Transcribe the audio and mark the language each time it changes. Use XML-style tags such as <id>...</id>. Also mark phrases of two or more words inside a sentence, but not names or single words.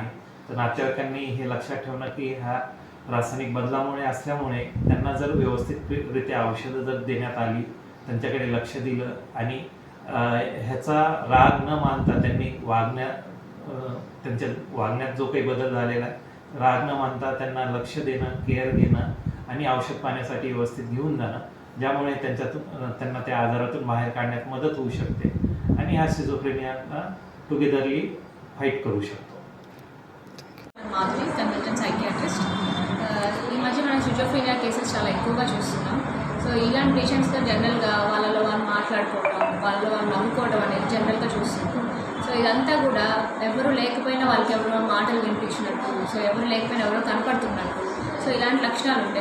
<mr>तर नातेवाईकांनी हे लक्षात ठेवणं की ह्या रासायनिक बदलामुळे असल्यामुळे त्यांना जर व्यवस्थितरित्या औषधं जर देण्यात आली, त्यांच्याकडे लक्ष दिलं आणि ह्याचा राग न मानता त्यांनी त्यांच्या वागण्यात जो काही बदल झालेला आहे, राग न मानता त्यांना लक्ष देणं, केअर घेणं आणि औषध पाण्यासाठी व्यवस्थित घेऊन जाणं, ज्यामुळे त्यांना त्या आजारातून बाहेर काढण्यात मदत होऊ शकते आणि ह्या सिझोफ्रेनियाला</mr> <en>togetherly fight</en> <mr>करू शकतो.</mr> <te>మాధురి</te> <en>consultant psychiatrist.</en> <te>ఈ మధ్య మనం</te> <en>schizophrenia cases</en> <te>చాలా ఎక్కువగా చూస్తున్నాం. సో ఇలాంటి పేషెంట్స్తో జనరల్గా వాళ్ళలో వాళ్ళు మాట్లాడుకోవడం, వాళ్ళలో వాళ్ళు నవ్వుకోవడం అనేది జనరల్గా చూస్తున్నాం. సో ఇదంతా కూడా ఎవరు లేకపోయినా వాళ్ళకి ఎవరో మాటలు వినిపించినట్టు, సో ఎవరు లేకపోయినా ఎవరో కనపడుతున్నట్టు, సో ఇలాంటి లక్షణాలు ఉంటాయి.</te>